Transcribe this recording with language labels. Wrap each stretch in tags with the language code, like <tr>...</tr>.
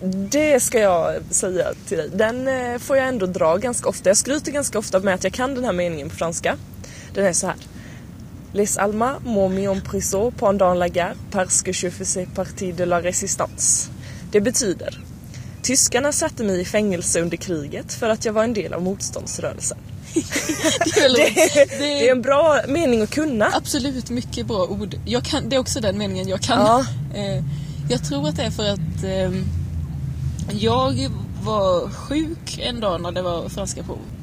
<sv>Det ska jag säga till dig. Den får jag ändå dra ganska ofta. Jag skryter ganska ofta med att jag kan den här meningen på franska. Den är så här.</sv> <fr>Les Allemands m'ont mis en prison pendant la guerre parce que je faisais partie de la résistance.</fr> <sv>Det betyder, tyskarna satte mig i fängelse under kriget för att jag var en del av motståndsrörelsen. Det är en bra mening att kunna. Absolut, mycket bra ord. Jag kan, det är också den meningen jag kan. Ja. Jag tror att det är för att jag var sjuk en dag när det var franska prov.</sv>